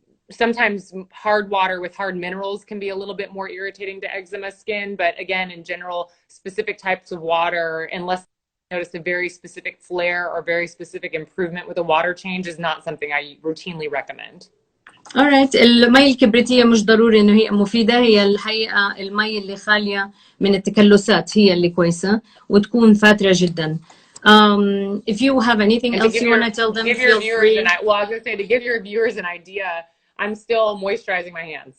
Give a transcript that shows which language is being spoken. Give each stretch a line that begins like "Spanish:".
English: Sometimes hard water with hard minerals can be a little bit more irritating to eczema skin. But again, in general, specific types of water, unless you notice a very specific flare or very specific improvement with a water change, is not something I routinely recommend. Alright.
Arabic: المي الكبريتية مش ضروري إنه هي مفيدة، هي الحقيقة المي اللي خالية من التكلسات هي اللي كويسة وتكون فاترة جدا.
English: If you have anything else you want to tell them, feel free. I was going to say, to give your viewers an idea, I'm still moisturizing my hands.